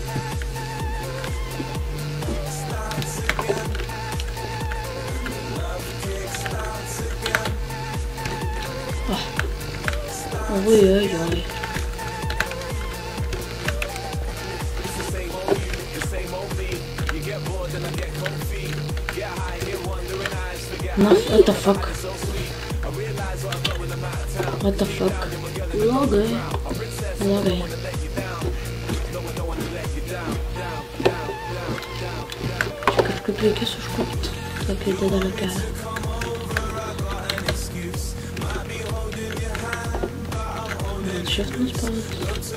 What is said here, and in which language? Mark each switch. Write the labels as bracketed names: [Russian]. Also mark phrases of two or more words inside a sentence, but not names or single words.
[English] Oi. Na, what the fuck? [Lithuanian] Blogai. Čia kažkaip reikės užkopti tokį didelį kelią. Šitas nuspaudus.